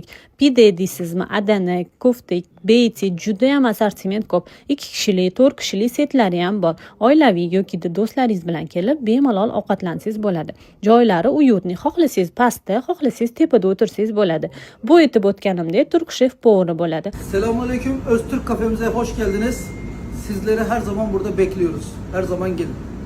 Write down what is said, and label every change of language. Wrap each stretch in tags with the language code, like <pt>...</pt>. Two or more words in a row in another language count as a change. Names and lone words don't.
<uz>Pide deysizmi, Adana, kofta, beyti juda ham assortiment ko'p. 2 kishilik, 4 kishilik setlari ham bor. Oilaviy yoki do'stlaringiz bilan kelib bemalol ovqatlansangiz bo'ladi. Joylari uyutli, xohlasangiz pastda, xohlasangiz tepada o'tirsangiz bo'ladi. Bu aytib o'tganimdek turk shef poveri bo'ladi.</uz> <tr>Selamünaleyküm. Öztürk kafemize hoş geldiniz. Sizleri her zaman burada bekliyoruz. Her zaman gelin.</tr>